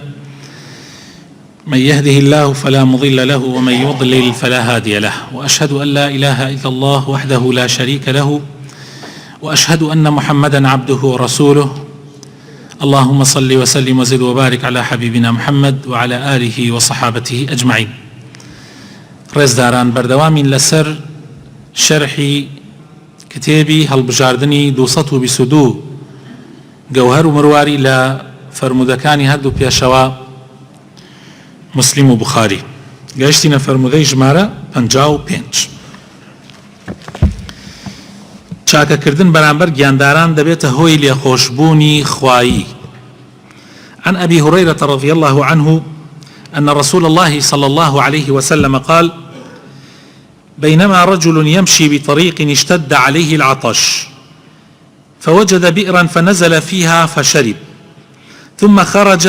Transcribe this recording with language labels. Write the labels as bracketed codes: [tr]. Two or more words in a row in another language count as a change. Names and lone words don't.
[ar] من يهده الله فلا مضل له ومن يضلل فلا هادي له، وأشهد أن لا إله إلا الله وحده لا شريك له، وأشهد أن محمدا عبده ورسوله. اللهم صل وسلم وزد وبارك على حبيبنا محمد وعلى آله وصحابته أجمعين. [ckb] ڕێزداران، بەردەوامین لەسەر شەرحی کتێبی هەڵبژاردنی 222 گەوهەر و مرواری لە فەرمودەکانی هەردوو پێشەوە موسلیم و بوخاری. گەیشتینە فەرمودەی ژمارە 55. چاکەکردن بەرامبەر گیانداران دەبێتە هۆی لێخۆشبوونی خوایی. [ar] عن أبي هريرة رضي الله عنه أن رسول الله صلى الله عليه وسلم قال: بينما رجل يمشي بطريق اشتد عليه العطش فوجد بئرا فنزل فيها فشرب، ثم خرج